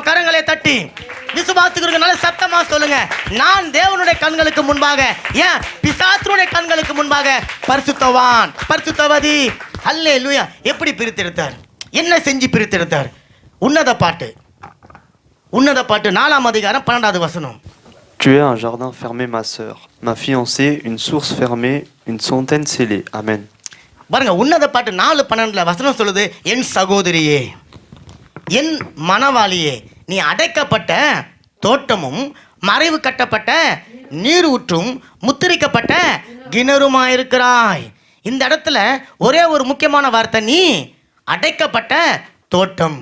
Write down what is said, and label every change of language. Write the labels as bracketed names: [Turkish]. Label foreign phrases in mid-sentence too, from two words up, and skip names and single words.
[Tamil] கரங்களை தட்டி விசுவாசிக்கிறவங்க நல்ல சத்தமா சொல்லுங்க, நான் தேவனுடைய கண்களுக்கு முன்பாக, ஏன் பிசாசுடைய கண்களுக்கு முன்பாக பரிசுத்தவான், பரிசுத்தவதி. அல்லேலூயா. எப்படி பிரித்தெடுத்தார்? என்ன செஞ்சு பிரித்தெடுத்தார்? உன்னத பாட்டு 4ஆம் அதிகாரம் 12வது வசனம். [French] Tu es un jardin fermé, ma sœur, ma fiancée, une source fermée, une fontaine scellée. Amen. [Tamil] பாருங்க, உன்னத பாட்டு 4:12 வசனம் சொல்லுது, என் சகோதரியே, என் மணவாளியே, நீ அடைக்கப்பட்ட தோட்டமும் மறைவு கட்டப்பட்ட நீர் ஊற்றும் முத்திரிக்கப்பட்ட கிணறுமாயிருக்கிறாய். இந்த இடத்துல ஒரே ஒரு முக்கியமான வார்த்தை, நீ அடைக்கப்பட்ட தோட்டம்.